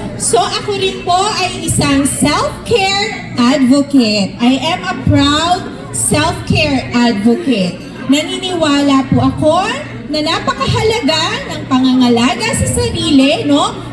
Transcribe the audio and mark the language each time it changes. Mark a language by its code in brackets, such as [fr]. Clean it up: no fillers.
[tl] So ako rin po ay isang self-care advocate. [en] I am a proud self-care advocate. [tl] Naniniwala po ako na napakahalaga ng pangangalaga sa sarili, no?